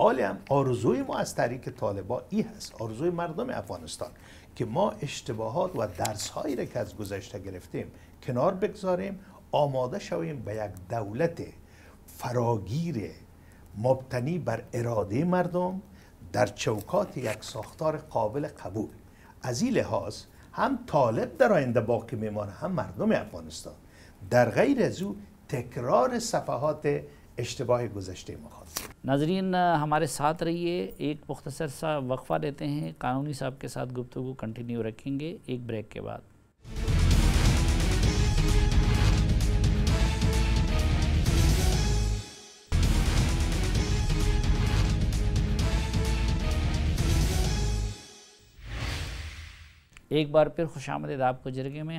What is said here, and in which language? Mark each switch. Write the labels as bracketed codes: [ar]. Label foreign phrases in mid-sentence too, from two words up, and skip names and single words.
[fa] حالی هم آرزوی ما از تحریک طالبان این هست، آرزوی مردم افغانستان، که ما اشتباهات و درس‌هایی را که از گذشته گرفتیم کنار بگذاریم، آماده شویم به یک دولت فراگیر مبتنی بر اراده مردم در چوکات یک ساختار قابل قبول. از این لحاظ هم طالب در آینده باقی میمانه، هم مردم افغانستان. در غیر از او تکرار صفحات اشتباه گذشته ما خواهد. [ur] ناظرین ہمارے ساتھ رہیے، ایک مختصر سا وقفہ لیتے ہیں، قانونی صاحب کے ساتھ گفتگو کنٹینیو رکھیں گے ایک بریک کے بعد۔ ایک بار پھر خوش آمدید آپ کو جرگے میں۔